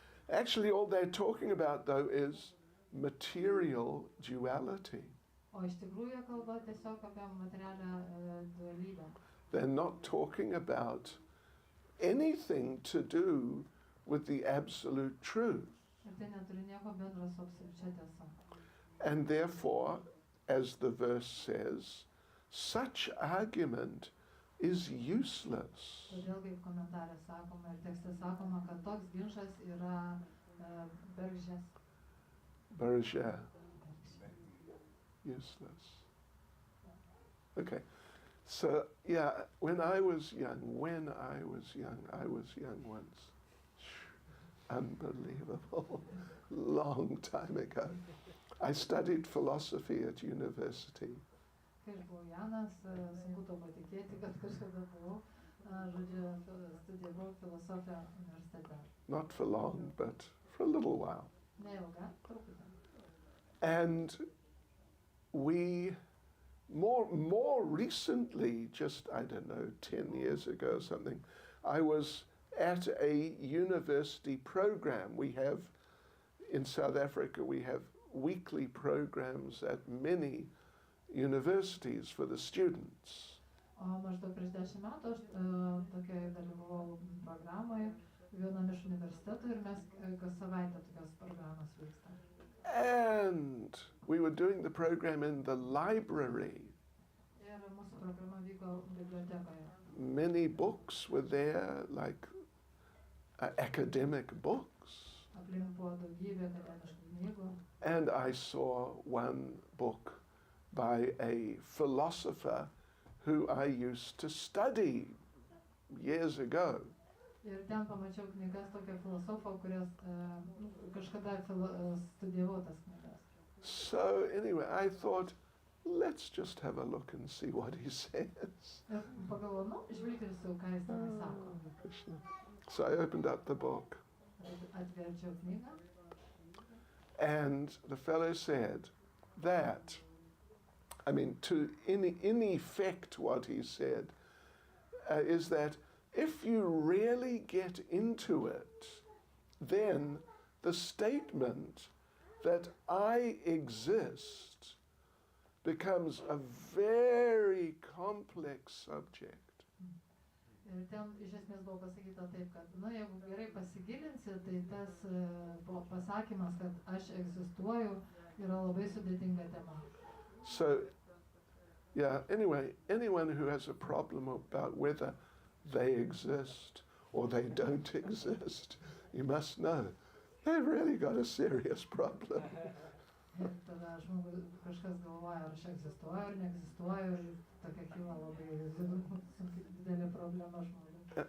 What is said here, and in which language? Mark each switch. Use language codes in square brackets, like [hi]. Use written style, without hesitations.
[en] Actually, all they're talking about, though, is material duality. [lt] O iš tikrųjų jie kalba tiesiog apie materialią dualybę. [en] They're not talking about anything to do with the absolute truth. [lt] Ir tai neturi nieko bendro su absoliučia tiesa. [en] And therefore, as the verse says, such argument is useless. [lt] Todėl kaip komentarė sakoma ir tekste sakoma, kad toks ginčas yra bergždžias. [en] Barajah. Useless. Okay. So, yeah, when I was young once. Unbelievable. Long time ago. I studied philosophy at university. [lt] Kai aš buvau jaunas, sunku to patikėti, kad kažkada buvau, žodžiu, studijavau filosofiją universitete. [en] Not for long, but for a little while. [lt] Neilga, truputį. [en] And we more recently, just, I don't know, 10 years ago or something, I was at a university program. We have, in South Africa, we have weekly programs at many universities for the students. [lt] O maždaug prieš 10 metų aš tokiai dalyvavau programoje vienam iš universitetų ir mes kas savaitę tokios programos vyksta. [en] And we were doing the program in the library. [lt] Ir mūsų programa vyko bibliotekoje. [en] Many books were there, like academic books. [lt] Aplink buvo daugybė akademiškų knygų. [en] And I saw one book by a philosopher who I used to study years ago. [lt] Ir ten pamačiau knygas tokio filosofo, kurias kažkada studijavau tas knygas. [en] So anyway, I thought, let's just have a look and see what he says. [lt] Ir pagalvojau, nu, žvilgtelsiu, ką jis ten sako. [en] Krishna. So I opened up the book. [lt] Atverčiau knygą. [en] And the fellow said that, in effect what he said is that if you really get into it, then the statement that I exist becomes a very complex subject. [lt] Ir ten iš esmės buvo pasakyta taip, kad, jeigu gerai pasigilinsi, tai tas pasakymas, kad aš egzistuoju, yra labai sudėtinga tema. [en] So, anyway, anyone who has a problem about whether they exist or they don't exist, you must know they've really got a serious problem. [lt] Ir tada žmogus kažkas galvoja, ar aš egzistuoju, ar neegzistuoju, ir tokia kyla labai didelė problema žmogui.